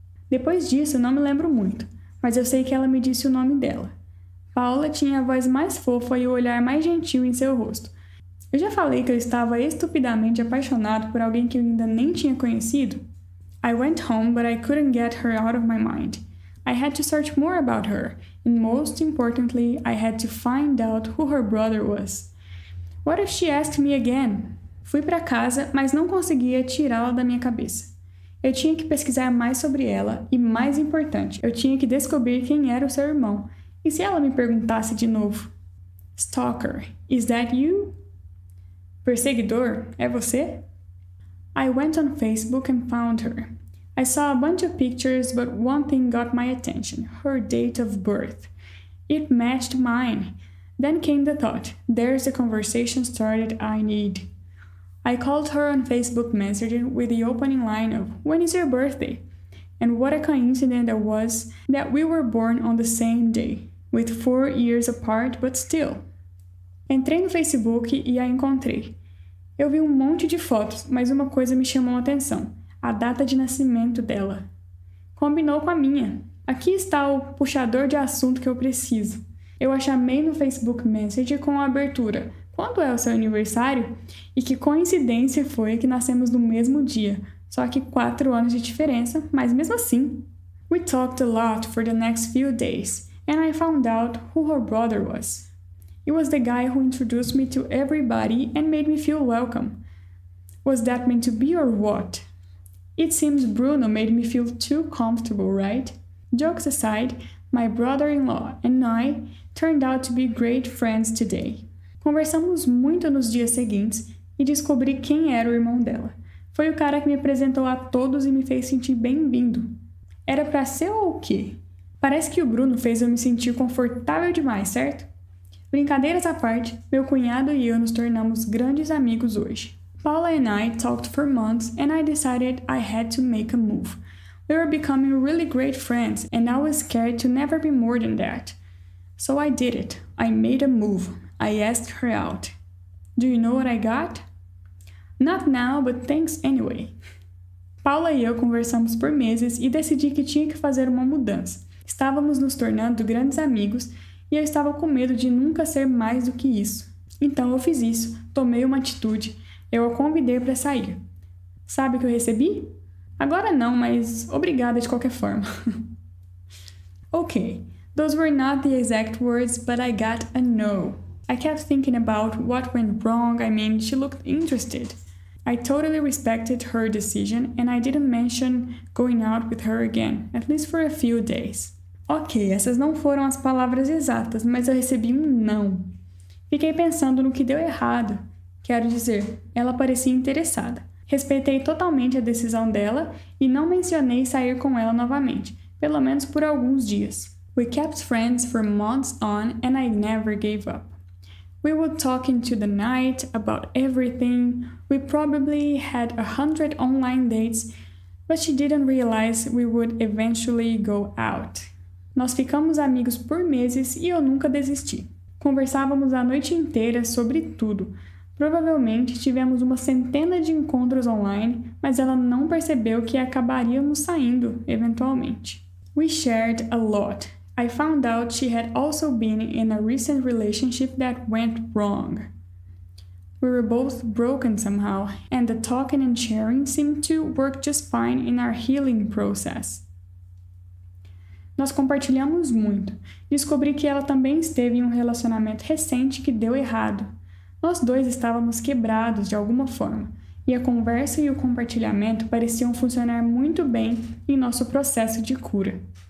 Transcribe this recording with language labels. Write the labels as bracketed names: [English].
[Portuguese] Depois disso, não me lembro muito, mas eu sei que ela me disse o nome dela. Paula tinha a voz mais fofa e o olhar mais gentil em seu rosto. Eu já falei que eu estava estupidamente apaixonado por alguém que eu ainda nem tinha conhecido? [English] I went home, but I couldn't get her out of my mind. I had to search more about her, and most importantly, I had to find out who her brother was. What if she asked me again? [Portuguese] Fui para casa, mas não conseguia tirá-la da minha cabeça. Eu tinha que pesquisar mais sobre ela, e mais importante, eu tinha que descobrir quem era o seu irmão. E se ela me perguntasse de novo? [English] Stalker, is that you? [Portuguese] Perseguidor, é você? [English] I went on Facebook and found her. I saw a bunch of pictures, but one thing got my attention, her date of birth. It matched mine. Then came the thought, there's the conversation started I need. I called her on Facebook Messenger with the opening line of, When is your birthday? And what a coincidence it was that we were born on the same day, with 4 years apart, but still. [Portuguese] Entrei no Facebook e a encontrei. Eu vi um monte de fotos, mas uma coisa me chamou a atenção, a data de nascimento dela. Combinou com a minha. Aqui está o puxador de assunto que eu preciso. Eu a chamei no Facebook Messenger com a abertura, quando é o seu aniversário? E que coincidência foi que nascemos no mesmo dia, só que 4 anos de diferença, mas mesmo assim. [English] We talked a lot for the next few days, and I found out who her brother was. It was the guy who introduced me to everybody and made me feel welcome. Was that meant to be or what? It seems Bruno made me feel too comfortable, right? Jokes aside, my brother-in-law and I turned out to be great friends today. [Portuguese] Conversamos muito nos dias seguintes e descobri quem era o irmão dela. Foi o cara que me apresentou a todos e me fez sentir bem-vindo. Era pra ser ou o quê? Parece que o Bruno fez eu me sentir confortável demais, certo? Brincadeiras à parte, meu cunhado e eu nos tornamos grandes amigos hoje. [English] Paula and I talked for months and I decided I had to make a move. We were becoming really great friends and I was scared to never be more than that. So I did it. I made a move. I asked her out. Do you know what I got? Not now, but thanks anyway. [Portuguese] Paula e eu conversamos por meses e decidi que tinha que fazer uma mudança. Estávamos nos tornando grandes amigos e eu estava com medo de nunca ser mais do que isso. Então eu fiz isso, tomei uma atitude, eu a convidei para sair. Sabe o que eu recebi? Agora não, mas obrigada de qualquer forma. [English] Okay, those were not the exact words, but I got a no. I kept thinking about what went wrong. I mean, she looked interested. I totally respected her decision and I didn't mention going out with her again, at least for a few days. [Portuguese] Ok, essas não foram as palavras exatas, mas eu recebi um não. Fiquei pensando no que deu errado. Quero dizer, ela parecia interessada. Respeitei totalmente a decisão dela e não mencionei sair com ela novamente, pelo menos por alguns dias. [English] We kept friends for months on and I never gave up. We would talk into the night about everything. We probably had 100 online dates, but she didn't realize we would eventually go out. [Portuguese] Nós ficamos amigos por meses e eu nunca desisti. Conversávamos a noite inteira sobre tudo. Provavelmente tivemos uma centena de encontros online, mas ela não percebeu que acabaríamos saindo, eventualmente. [English] We shared a lot. I found out she had also been in a recent relationship that went wrong. We were both broken somehow, and the talking and sharing seemed to work just fine in our healing process. [Portuguese] Nós compartilhamos muito. Descobri que ela também esteve em um relacionamento recente que deu errado. Nós dois estávamos quebrados de alguma forma, e a conversa e o compartilhamento pareciam funcionar muito bem em nosso processo de cura.